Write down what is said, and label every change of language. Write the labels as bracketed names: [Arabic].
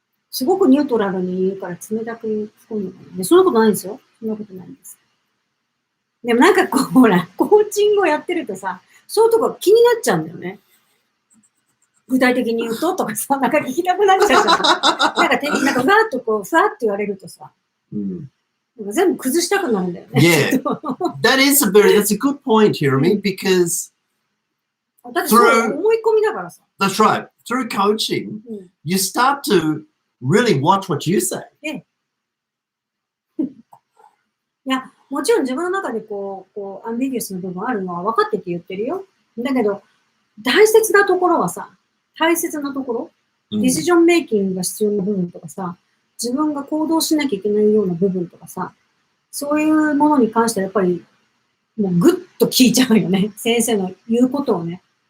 [Japanese] すごくニュートラルに言うから冷たく聞こえるのかな。で、そんなことないんですよ。そんなことないんです。でもなんかこう、ほら、コーチングをやってるとさ、そういうとこ気になっちゃうんだよね。具体的に言うととかさ、なんか聞きたくなっちゃうじゃん。なんかふわっとこう、ふわっと言われるとさ、なんか全部崩したくなるんだよね。 [English] Yeah, that's a good point, Hiromi, because [Japanese] だってそう思い込みだからさ。 [English] That's right. Through coaching, you start to really watch what you say. [Japanese] いや、もちろん自分の中でこう、アンビギュアスな部分あるのは分かってて言ってるよ。だけど、大切なところはさ、ディシジョンメイキングが必要な部分とかさ、自分が行動しなきゃいけないような部分とかさ、そういうものに関してはやっぱり、もうぐっと聞いちゃうよね。先生の言うことをね。